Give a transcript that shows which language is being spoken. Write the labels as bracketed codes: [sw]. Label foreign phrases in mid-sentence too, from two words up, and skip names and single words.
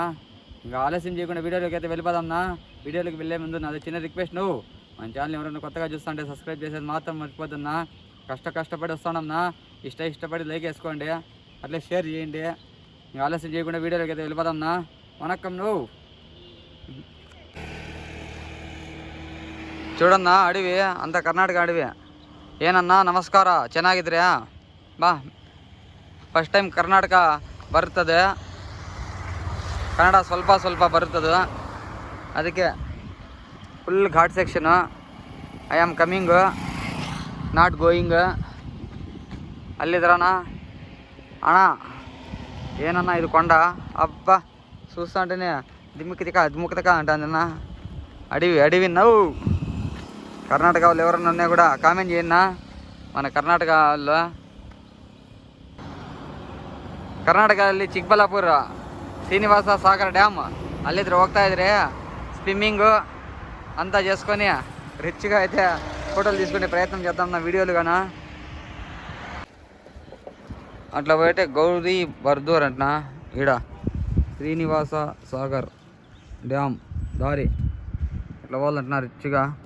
[te] ఇంకా ఆలస్యం చేయకుండా వీడియోలోకి అయితే వెళ్ళిపోదాంనా. వీడియోలోకి వెళ్ళే ముందు నాది చిన్న రిక్వెస్ట్, నువ్వు మన ఛానల్ ఎవరైనా కొత్తగా చూస్తుంటే సబ్స్క్రైబ్ చేసేది మాత్రం మర్చిపోతున్నా. కష్టపడి వస్తున్నాంనా. ఇష్టపడి లైక్ వేసుకోండి, అట్లే షేర్ చేయండి. ఇంకా ఆలస్యం చేయకుండా వీడియోలోకి అయితే వెళ్ళిపోదాంనా. వనక్కం నువ్వు చూడన్నా అడవి అంత ಕರ್ನಾಟಕ ಅಡವಿ. [kn] ಏನನ್ನ ನಮಸ್ಕಾರ, ಚೆನ್ನಾಗಿದ್ರ್ಯಾ? ಬಾ [en] first time [kn] ಕರ್ನಾಟಕ ಬರ್ತದೆ, ಕನ್ನಡ ಸ್ವಲ್ಪ ಬರುತ್ತದೆ. ಅದಕ್ಕೆ [en] full ghat section. I am coming not going. [te] అల్లిదరానా అన్నా ఏనన్నా ఇది కొండ. అబ్బా చూస్తా అంటేనే దిమ్ముకితక అంటాందన్నా. అడవి నవ్వు. కర్ణాటక వాళ్ళు ఎవరన్నా ఉన్నా కూడా కామెంట్ చేయండి. మన ಕರ್ನಾಟಕ వాళ్ళు [kn] ಕರ್ನಾಟಕದಲ್ಲಿ ಚಿಕ್ಕಬಳ್ಳಾಪುರ ಶ್ರೀನಿವಾಸ ಸಾಗರ್ ಡ್ಯಾಮ್ ಅಲ್ಲಿದ್ರೆ ಹೋಗ್ತಾ ಇದ್ರೆ [te] స్విమ్మింగ్ అంతా చేసుకొని రిచ్గా అయితే ఫోటోలు తీసుకునే ప్రయత్నం చేద్దాం నా వీడియోలు గానా. అట్లా పోయితే గౌరీ బర్దూర్ అంటున్నా. ఈడ శ్రీనివాస సాగర్ డ్యామ్ దారి ఇట్లా పోవాలంటున్నా రిచ్గా.